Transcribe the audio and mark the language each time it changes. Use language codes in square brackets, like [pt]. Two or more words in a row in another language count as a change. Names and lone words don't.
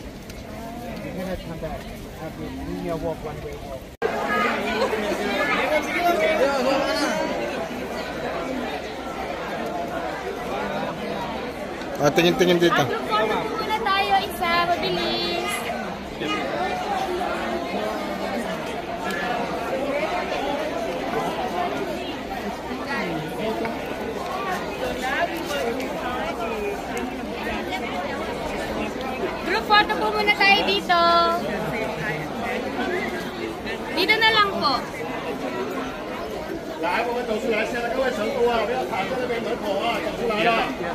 [en] We're gonna come back. Have a linear walk, one way walk. [tl] Tingin-tingin dito. [en] Group photo [tl] muna tayo, isa, mabilis. [en] Group photo [tl] po muna tayo dito. Dito na lang po. [zh] 来，我们走出来，现在各位乘客啊，不要卡在那边门口啊，走出来了。